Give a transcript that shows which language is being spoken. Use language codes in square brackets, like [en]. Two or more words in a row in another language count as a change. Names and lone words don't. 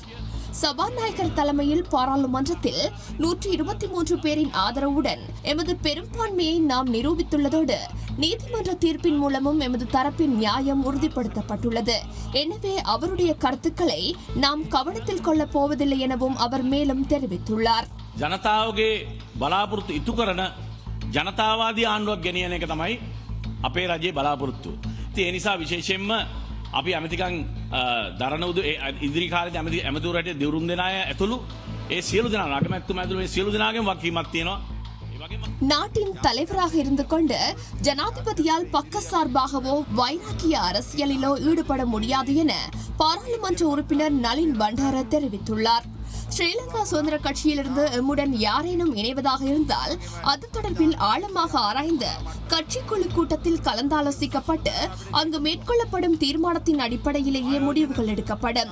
[ta] சபாநாயகர் தலைமையில் பாராளுமன்றத்தில் 123 பேரின் ஆதரவுடன் எமது பெரும்பான்மையை நாம் நிரூபித்துள்ளதோடு நீதிமன்ற தீர்ப்பின் மூலமும் எமது தரப்பின் நியாயம் உறுதிப்படுத்தப்பட்டுள்ளது. எனவே அவருடைய கருத்துக்களை நாம் கவனத்தில் கொள்ளப் போவதில்லை எனவும் அவர் மேலும் தெரிவித்துள்ளார். [si] ජනතාවගේ බලාපොරොත්තු ඉටු කරන ජනතාවාදී ආණ්ඩුවක් ගෙනියන එක තමයි අපේ රජයේ බලාපොරොත්තුව. ඉතින් ඒ නිසා විශේෂයෙන්ම අපි ඇමතිකම් දරන උදු ඉදිරි කාලේදී ඇමතිවරු රටේ දිවුරුම් දෙන අය ඇතුළු ඒ සියලු දෙනා අගමැතිතුමා ඇතුළු මේ සියලු දෙනාගේම වගකීමක් තියෙනවා. ඒ වගේම [ta] நாட்டின் தலைவராக இருந்து கொண்டு ஜனாதிபதியால் பக்கசார்பாகவோ வைராக்கிய அரசியலிலோ ஈடுபட முடியாது என பாராளுமன்ற உறுப்பினர் நளின் பண்டார தெரிவித்துள்ளார். ஸ்ரீலங்கா சுதந்திர கட்சியிலிருந்து எம்முடன் யாரேனும் இணைவதாக இருந்தால் அது தொடர்பில் ஆழமாக ஆராய்ந்து கட்சிக்குழு கூட்டத்தில் கலந்தாலோசிக்கப்பட்டு அங்கு மேற்கொள்ளப்படும் தீர்மானத்தின் அடிப்படையிலேயே முடிவுகள் எடுக்கப்படும்.